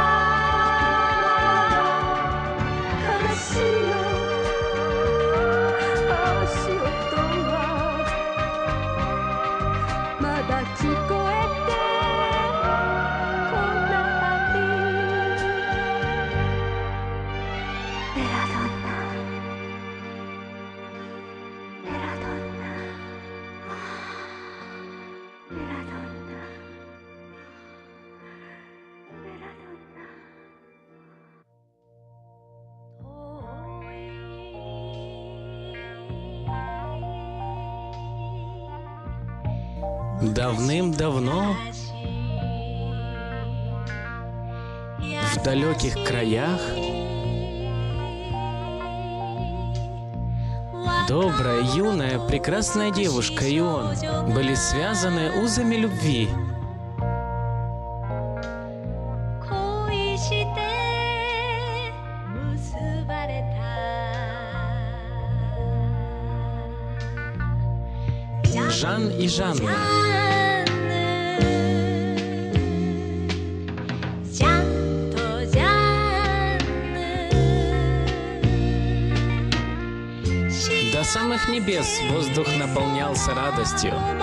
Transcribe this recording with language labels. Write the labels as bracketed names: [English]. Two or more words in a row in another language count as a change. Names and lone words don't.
[Japanese] 悲しみの足音はまだ聞こえてこないベラドンナベラドンナベラドンナベラドンナ [Russian] Давным-давно в далеких краях добрая, юная, прекрасная девушка и он были связаны узами любви. [Japanese] 恋して結ばれた [Russian] Жан и Жанна. До самых небес воздух наполнялся радостью.